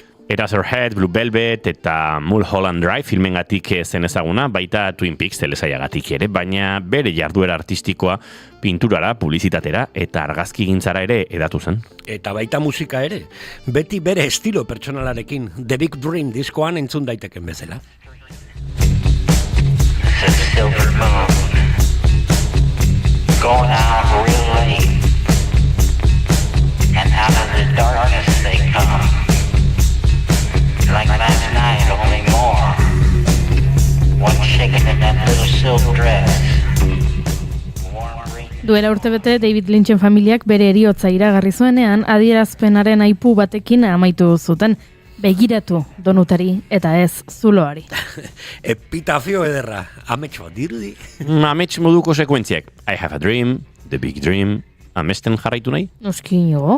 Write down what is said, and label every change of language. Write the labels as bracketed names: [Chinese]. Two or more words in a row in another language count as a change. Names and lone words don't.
[Basque] Eraserhead, Blue Velvet eta Mulholland Drive filmengatik zen ezaguna, baita Twin Peaks telesaiagatik ere, baina bere jarduera artistikoa pinturara, publizitatera eta argazkigintzara ere edatu zen. Eta baita musika ere, beti bere estilo pertsonalarekin, The Big Dream diskoan entzun daiteken bezala. [English] The silver moon, going out real late, and out of the darkness they come. Like last night, only more. One shaking in that little silk dress. [Basque] Duela urtebete David Lynchen familiak bere heriotza iragarri zuenean adierazpenaren aipu batekin amaitu zuten. Begiratu donutari eta ez zuloari. Epitafio ederra, amets bat dirudi. Amets moduko sekuentziak. [English] I have a dream, The Big Dream. [Basque] Amesten jarraitu nahi? Noski jo.